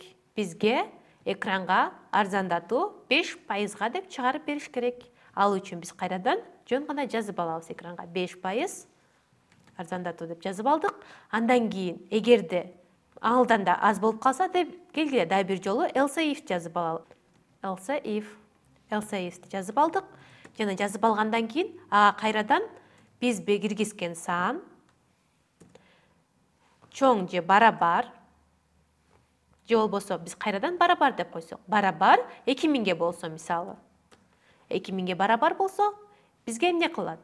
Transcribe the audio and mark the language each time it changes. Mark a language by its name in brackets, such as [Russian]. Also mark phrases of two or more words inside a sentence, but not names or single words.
[Kyrgyz] Бизге экранга арзандатуу 5%га деп чыгарып бериш керек. Ал үчүн биз кайрадан жөн гана жазып алабыз экранга 5% арзандатуу деп жазып алдык. Андан кийин эгерде алдан да аз болуп калса деп келгиле да бир жолу [English] else if [Kyrgyz] жазып алалы. [English] Else if [Kyrgyz] жазып алдык. Жана жазып алгандан кийин кайрадан биз киргизген сан чоң же барабар же болбосо биз кайрадан барабар деп койсок, барабар 2000ге болсо мисалы. 2000ге барабар болсо, бизге эмне кылат?